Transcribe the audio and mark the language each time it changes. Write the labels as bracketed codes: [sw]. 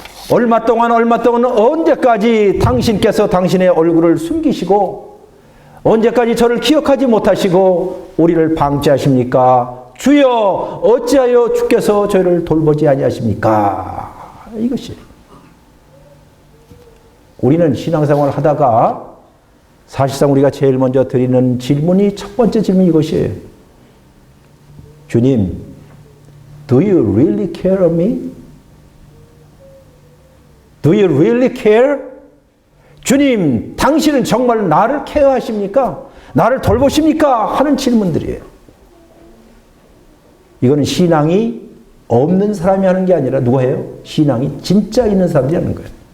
[ko] 얼마 동안 언제까지 당신께서 당신의 얼굴을 숨기시고 언제까지 저를 기억하지 못하시고 우리를 방치하십니까? 주여, 어찌하여 주께서 저희를 돌보지 아니하십니까? 이것이 우리는 신앙생활을 하다가 사실상 우리가 제일 먼저 드리는 질문이, 첫 번째 질문이 이것이에요. [en] 주님, do you really care of me? Do you really care? [ko] 주님, 당신은 정말 나를 케어하십니까? 나를 돌보십니까? 하는 질문들이에요. 이거는 신앙이 없는 사람이 하는 게 아니라 누가 해요? 신앙이 진짜 있는 사람들이 하는 거예요.